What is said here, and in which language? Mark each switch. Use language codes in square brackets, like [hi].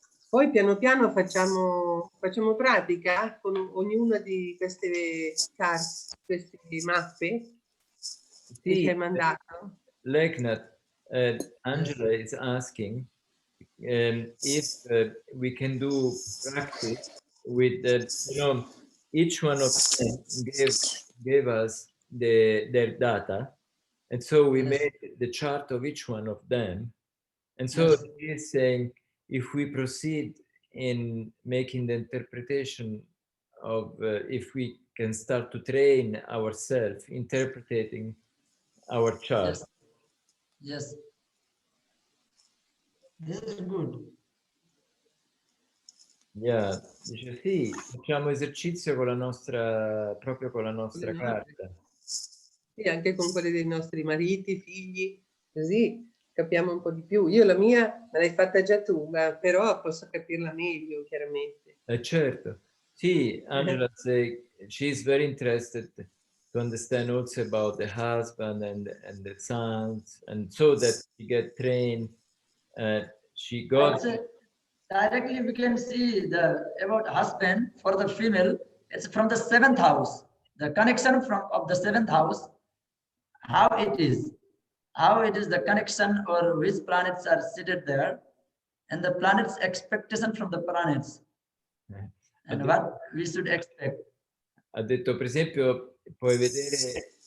[it] Poi piano piano facciamo pratica con ognuna di queste carte, queste mappe che ci hai mandato. [en] Leknath, Angela is asking if we can do practice with each one of them gave us their data, and so we made the chart of each one of them, and so he is saying if we proceed in making the interpretation of if we can start to train ourselves interpreting our chart. Yes. This is good. [it] Yeah, dice sì, facciamo esercizio con la nostra, proprio con la nostra carta. Sì, anche con quelle dei nostri mariti, figli, così capiamo un po' di più. Io la mia me l'hai fatta già tu, però posso capirla meglio, chiaramente. Certo. [en] Sì, Angela say she's very interested to understand also about the husband and the sons, and so that she get trained. She got directly we can see about husband for the female. It's from the 7th house. The connection of the 7th house, how it is the connection or which planets are seated there, and the planets' expectation from the planets, and what we should expect. [it] Ha detto, per esempio, puoi vedere.